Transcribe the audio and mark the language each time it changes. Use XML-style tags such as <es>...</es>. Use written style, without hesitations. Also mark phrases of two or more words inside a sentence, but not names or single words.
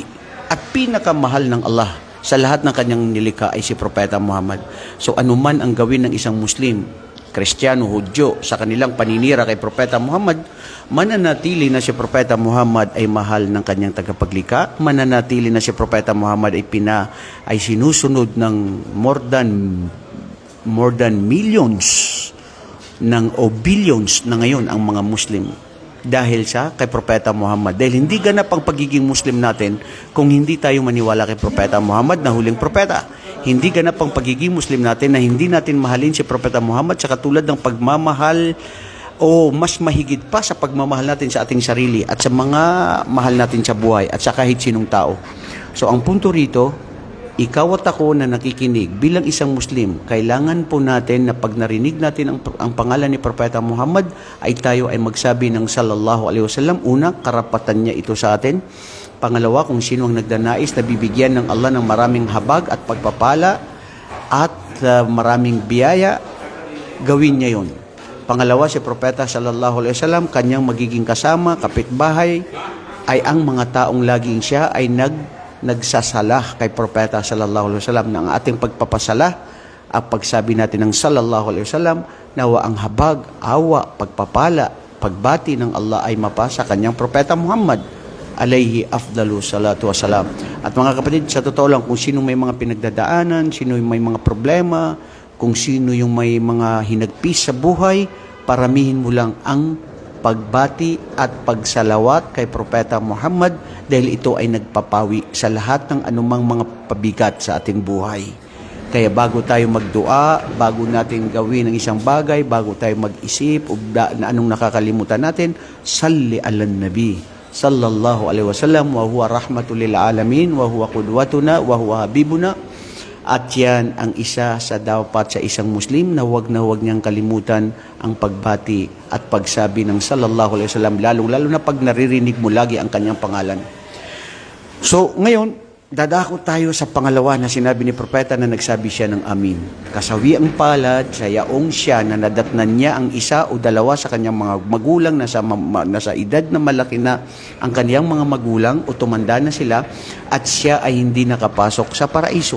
<tl>At pinakamahal ng Allah sa lahat ng kanyang nilikha ay si Propeta Muhammad. So anuman ang gawin ng isang Muslim, Kristiyano, Hudyo, sa kanilang paninira kay Propeta Muhammad, mananatili na si Propeta Muhammad ay mahal ng kanyang tagapaglikha, mananatili na si Propeta Muhammad ay sinusunod ng</tl> <en>more than millions</en> <tl>o billions na ngayon ang mga Muslim dahil sa kay Propeta Muhammad. Dahil hindi ganap ang pagiging Muslim natin kung hindi tayo maniwala kay Propeta Muhammad na huling propeta. Hindi ganap ang pagiging Muslim natin na hindi natin mahalin si Propeta Muhammad sa katulad ng pagmamahal o mas mahigit pa sa pagmamahal natin sa ating sarili at sa mga mahal natin sa buhay at sa kahit sinong tao. So ang punto rito, ikaw at ako na nakikinig bilang isang Muslim, kailangan po natin na pag narinig natin ang pangalan ni Propeta Muhammad ay tayo ay magsabi ng</tl> <ar>صلى الله عليه وسلم.</ar> <tl>Una, karapatan niya ito sa atin. Pangalawa, kung sino ang nagdanais na bibigyan ng Allah ng maraming habag at pagpapala at maraming biyaya, gawin niya yon. Pangalawa, si Propeta</tl> <ar>صلى الله عليه وسلم,</ar> <tl>kanyang magiging kasama, kapitbahay, ay ang mga taong laging siya ay nagsasalah kay Propeta</tl> <ar>صلى الله عليه وسلم.</ar> <tl>Na ang ating pagpapasalah at pagsabi natin ng</tl> <ar>صلى الله عليه وسلم,</ar> <tl>nawa ang habag, awa, pagpapala, pagbati ng Allah ay mapasa kanyang Propeta Muhammad</tl> <ar>عليه أفضل الصلاة والسلام.</ar> <tl>At mga kapatid, sa totoo lang, kung sino may mga pinagdadaanan, sino may mga problema, kung sino yung may mga hinagpis sa buhay, paramihin mo lang ang pagbati at pagsalawat kay Propeta Muhammad dahil ito ay nagpapawi sa lahat ng anumang mga pabigat sa ating buhay. Kaya bago tayo magdua, bago natin gawin ang isang bagay, bago tayo mag-isip na anong nakakalimutan natin,</tl> <ar>صل على النبي صلى الله عليه وسلم وهو رحمة للعالمين وهو قدوتنا وهو حبيبنا.</ar> <tl>At yan ang isa sa dapat sa isang Muslim na huwag niyang kalimutan ang pagbati at pagsabi ng</tl> <ar>صلى الله عليه وسلم,</ar> <tl>lalo na pag naririnig mo lagi ang kanyang pangalan. So ngayon, dadako tayo sa pangalawa na sinabi ni Propeta na nagsabi siya ng amin. Kasawi ang palad sa yaong siya na nadatnan niya ang isa o dalawa sa kanyang mga magulang na sa edad na malaki na ang kanyang mga magulang o tumanda na sila at siya ay hindi nakapasok sa paraiso.</tl>